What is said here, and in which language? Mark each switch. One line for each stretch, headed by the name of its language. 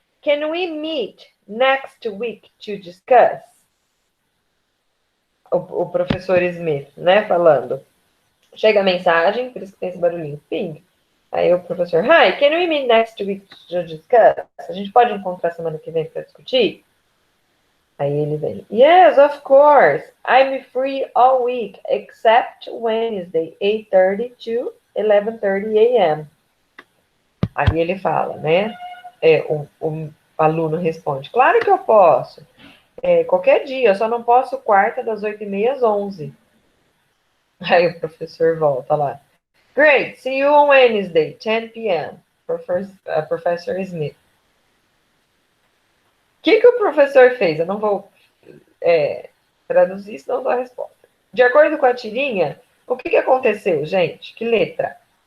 English: Can we meet next week to discuss?
Portuguese: O professor Smith, né, falando. Chega a mensagem, por isso que tem esse barulhinho. Pink. Aí o professor,
English: hi, can we meet next week to discuss?
Portuguese: A gente pode encontrar semana que vem para discutir? Aí ele vem,
English: yes, of course. I'm free all week, except Wednesday, 8:30 to 11:30 a.m.
Portuguese: Aí ele fala, né? O aluno responde, claro que eu posso. Qualquer dia, eu só não posso quarta das 8:30 às 11. Aí o professor volta lá.
English: Great, see you on Wednesday, 10 p.m. Professor Smith.
Portuguese: O que o professor fez? Eu não vou traduzir, senão dou a resposta. De acordo com a tirinha, o que aconteceu, gente? Que letra?